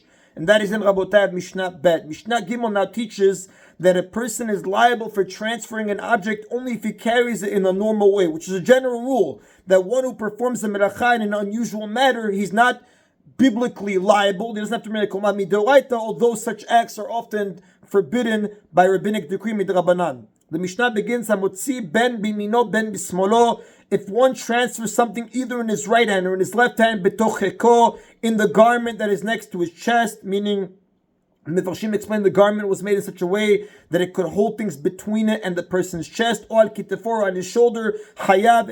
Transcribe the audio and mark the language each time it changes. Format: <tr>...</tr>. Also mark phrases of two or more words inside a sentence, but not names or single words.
<en>And that is in Rabotai Mishnah Bet. Mishnah Gimel now teaches that a person is liable for transferring an object only if he carries it in a normal way, which is a general rule, that one who performs the melacha in an unusual manner, he's not biblically liable. He doesn't have to make a midoraita, although such acts are often forbidden by rabbinic decree midrabanan. The Mishnah begins,</en> <he>המוציא בין בימינו בין בשמאלו.</he> <en>If one transfers something either in his right hand or in his left hand, betocheko, in the garment that is next to his chest, meaning Mefarshim explained the garment was made in such a way that it could hold things between it and the person's chest, or</en> <he>על כתפו,</he> <en>on his shoulder, hayab.</en>